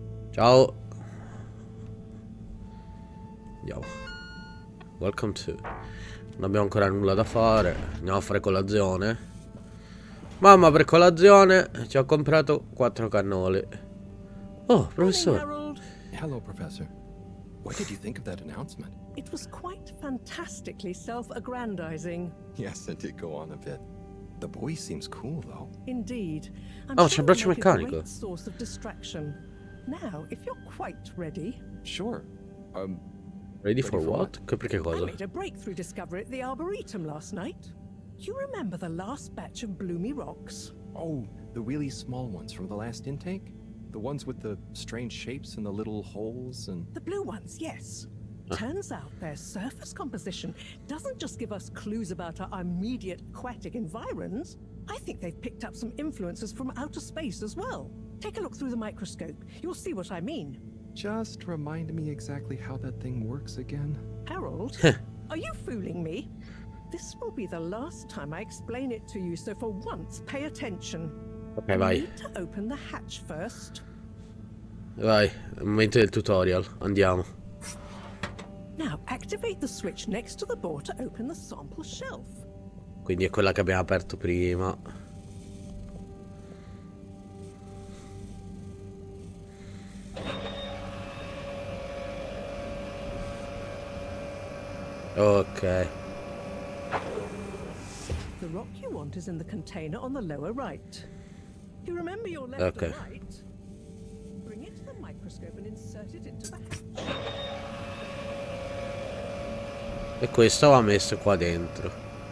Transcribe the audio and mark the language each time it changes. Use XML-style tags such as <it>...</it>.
<it>Ciao. Andiamo.</it> <en>Welcome to.</en> <it>Non abbiamo ancora nulla da fare. Andiamo a fare colazione. Mamma, per colazione ci ho comprato 4 cannole. Oh, professore.</it> <en>Hello, Professor. What did you think of that announcement? It was quite fantastically self-aggrandizing. Yes, it did go on a bit. The boy seems cool, though. Indeed.</en> <it>Oh, c'è il braccio meccanico.</it> <en>Source of distraction. Now, if you're quite ready. Sure. Ready for what?</en> <it>Perché cosa?</it> <en>I made a breakthrough discovery at the Arboretum last night. You remember the last batch of bloomy rocks? Oh, the really small ones from the last intake? The ones with the strange shapes and the little holes and... The blue ones, yes. Turns out their surface composition doesn't just give us clues about our immediate aquatic environs. I think they've picked up some influences from outer space as well. Take a look through the microscope. You'll see what I mean. Just remind me exactly how that thing works again. Harold, are you fooling me? This will be the last time I explain it to you, so for once, pay attention.</en> <it>Ok, vai.</it> <en>You need to open the hatch first.</en> <it>Vai, è il momento del tutorial. Andiamo.</it> <en>Now activate the switch next to the door to open the sample shelf.</en> <it>Quindi è quella che abbiamo aperto prima. Ok.</it> <en>The rock you want is in the container on the lower right. You remember your left Okay. and right? Bring it to the microscope and insert it into the hatch.</en> <it>E questo va messo qua dentro.</it>